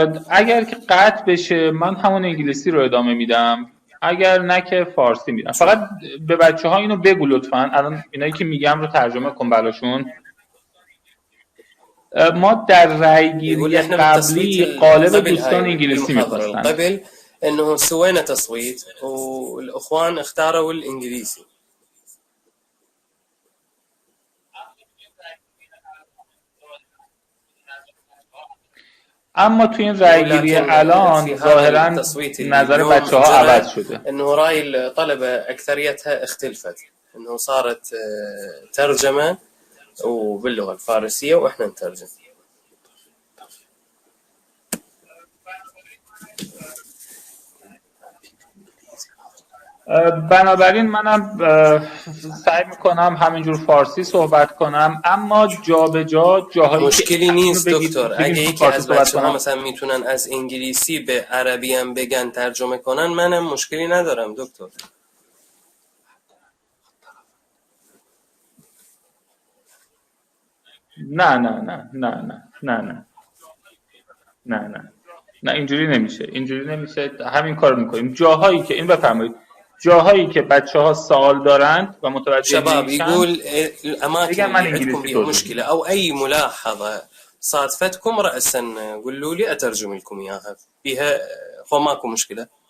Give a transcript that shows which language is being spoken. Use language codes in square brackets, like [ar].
[fa] اگر که قطع بشه من همون انگلیسی رو ادامه میدم، اگر نه که فارسی میدم. فقط به بچه‌ها اینو بگو لطفاً، الان اینایی که میگم رو ترجمه کن براشون. ما در رأی‌گیری قبلی قالب دوستان انگلیسی می‌خواستن. [ar] قبل انه سوينا تصويت والاخوان اختاروا الانجليزي. [fa] اما تو این رأی‌گیری الان ظاهراً نظر بچه‌ها عوض شده. [ar] انه رأي الطلبة اكثريتها اختلفت، انه صارت ترجمة وباللغة الفارسية واحنا نترجم. [fa] بنابراین منم سعی میکنم همینجور فارسی صحبت کنم، اما جا به جا جاهایی مشکلی نیست دکتر. اگه یکی از بچه‌ها مثلا میتونن از انگلیسی به عربی هم بگن ترجمه کنن، منم مشکلی ندارم دکتر. نه نه نه نه نه نه نه نه نه نه اینجوری نمیشه، اینجوری نمیشه. همین کار میکنیم جاهایی که این بفرمایید، جاهایی که بچه‌ها سوال دارند و متوجه [ar] شباب [fa] نمیشن [ar] يقول الاماكن اللي عندكم فيها مشكله او اي ملاحظه صادفتكم راسا قولوا لي اترجم لكم اياها فيها، فماكو مشكله.